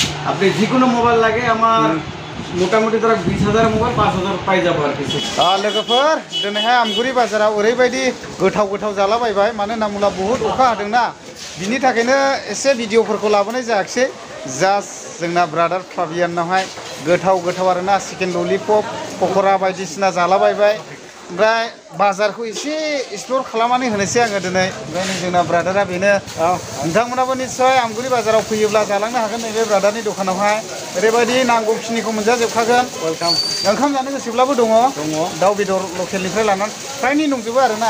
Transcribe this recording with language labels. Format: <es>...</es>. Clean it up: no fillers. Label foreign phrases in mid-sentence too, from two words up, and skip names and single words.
<bn>আপনি যে কোনো মোবাইল লাগে আমার মোটামুটি ধরা 20,000 মোবাইল 5,000 পাই যাব আর কিছু</bn> <brx>लोगोफोर दिनैहाय आमगुरि बाजाराव ओरैबायदि गोथाव जालाबायबाय मानो होनना बुङोब्ला बहुद अखा हादोंना बिनि थाखायनो एसे भिडिअफोरखौ लाबोनाय जायाखिसै जास्ट जोंना ब्रादार फाबियानावहाय गोथाव आरोना</brx> <en>chicken lollipop</en> <brx>पक'रा बायदिसिना जालाबायबाय ओमफ्राय बाजारखौ एसे एक्सप्लर खालामनानै होनोसै आङो दिनै ओमफ्राय जोंना ब्रादारा बेनो नोंथांमोनाबो निस्सय आमगुरि बाजाराव फैयोब्ला जालांनो हागोन नैबे ब्रादारनि दखानावहाय ओरैबायदि नांगौखिनिखौ मोनजाजोबखागोन वेलकाम ओंखाम जानो गोसोब्लाबो दङ दाउ बेदर लकेलनिफ्राय लानानै फ्रायनि दंजोबो आरोना</brx>